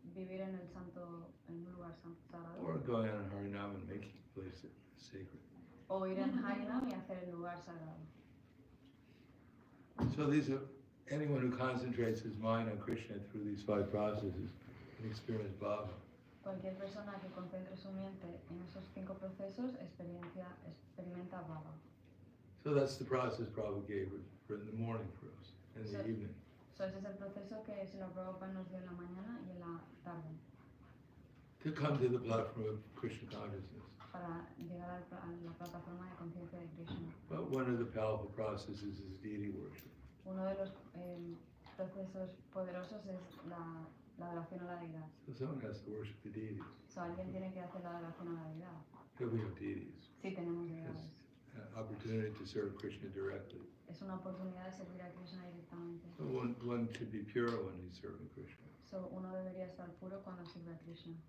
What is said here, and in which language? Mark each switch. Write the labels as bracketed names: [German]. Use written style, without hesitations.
[Spanish] vivir en el santo, en un lugar sagrado, [English] or going on Harinam and making the place sacred. [Spanish] o ir en Harinam y hacer el lugar sagrado. [English] So these are, anyone who concentrates his mind on Krishna through these five processes can experience Bhava. [Spanish] Cualquier persona que concentre su mente en esos 5 procesos experimenta bhava. [English] So that's the process Prabhupada gave for in the morning for us, and in the So- evening. [Spanish] So ese es el proceso que Srila Prabhupada nos dio en la mañana y en la tarde [English] To come to the platform of Krishna consciousness. [Spanish] para llegar a la plataforma de conciencia de Krishna. [English] But one of the powerful processes is deity worship. [Spanish] Uno de los procesos poderosos es la adoración a la deidad. [English] So someone has to worship the deities. [Spanish] So alguien tiene que hacer la adoración a la deidad. [English] If we have deities, [Spanish] Sí, tenemos deidades. [English] it's an opportunity to serve Krishna directly. [Spanish] Es una oportunidad de servir a Krishna directamente. [English] So one should be pure when he's serving Krishna. [Spanish] So uno debería estar puro cuando sirve a Krishna.